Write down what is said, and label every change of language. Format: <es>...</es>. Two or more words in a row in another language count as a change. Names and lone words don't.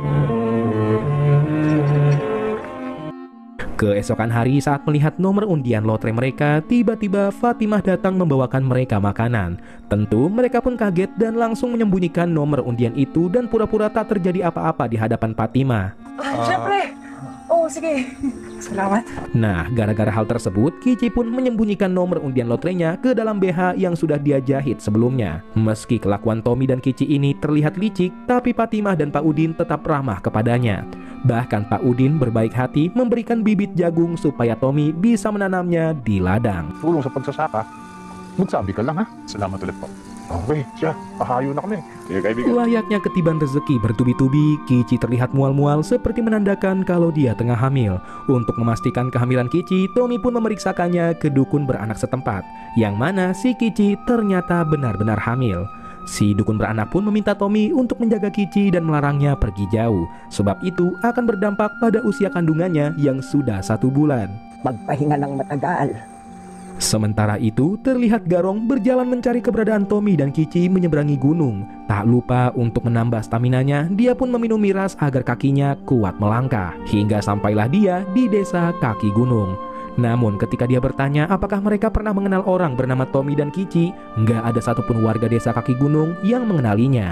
<id>Keesokan hari saat melihat nomor undian lotre mereka, tiba-tiba Fatimah datang membawakan mereka makanan. Tentu mereka pun kaget dan langsung menyembunyikan nomor undian itu dan pura-pura tak terjadi apa-apa di hadapan Fatimah.</id> <tl>Siyempre! Oh, sige. Salamat.</tl> <id>Nah, gara-gara hal tersebut, Kici pun menyembunyikan nomor undian lotrenya ke dalam BH yang sudah dia jahit sebelumnya. Meski kelakuan Tommy dan Kici ini terlihat licik, tapi Fatimah dan Pak Udin tetap ramah kepadanya. Bahkan Pak Udin berbaik hati memberikan bibit jagung supaya Tommy bisa menanamnya di ladang.</id> <tl>Tulong sa pagsasaka. Magsabi ka lang ha. Salamat ulit po. Okay, siya. Pahayo na kami. Sige kaibigan.</tl> <id>Layaknya ketiban rezeki bertubi-tubi, Kici terlihat mual-mual seperti menandakan kalau dia tengah hamil. Untuk memastikan kehamilan Kici, Tommy pun memeriksakannya ke dukun beranak setempat, yang mana si Kici ternyata benar-benar hamil. Si dukun beranak pun meminta Tommy untuk menjaga Kici dan melarangnya pergi jauh, sebab itu akan berdampak pada usia kandungannya yang sudah 1 bulan.</id> <tl>Magpahinga ng matagal.</tl> <id>Sementara itu, terlihat Garong berjalan mencari keberadaan Tommy dan Kici menyeberangi gunung. Tak lupa untuk menambah staminanya, dia pun meminum miras agar kakinya kuat melangkah. Hingga sampailah dia di desa kaki gunung. Namun ketika dia bertanya apakah mereka pernah mengenal orang bernama Tommy dan Kici, nggak ada satupun warga desa kaki gunung yang mengenalinya.</id>